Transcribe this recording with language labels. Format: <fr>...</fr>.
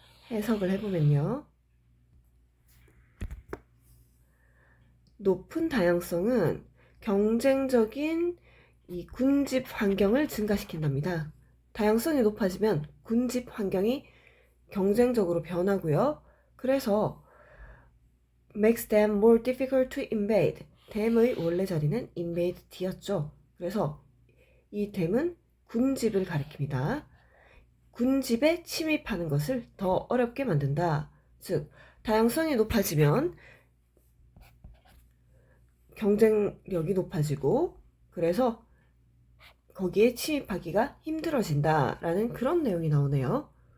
<ko>해석을 해보면요. 높은 다양성은 경쟁적인 이 군집 환경을 증가시킨답니다. 다양성이 높아지면 군집 환경이 경쟁적으로 변하고요.</ko> <en>그래서 makes them more difficult to invade.</en> <ko>them의 원래 자리는 invade D였죠. 그래서 이 them은 군집을 가리킵니다. 군집에 침입하는 것을 더 어렵게 만든다. 즉, 다양성이 높아지면 경쟁력이 높아지고 그래서 거기에 침입하기가 힘들어진다라는 그런 내용이 나오네요.</ko>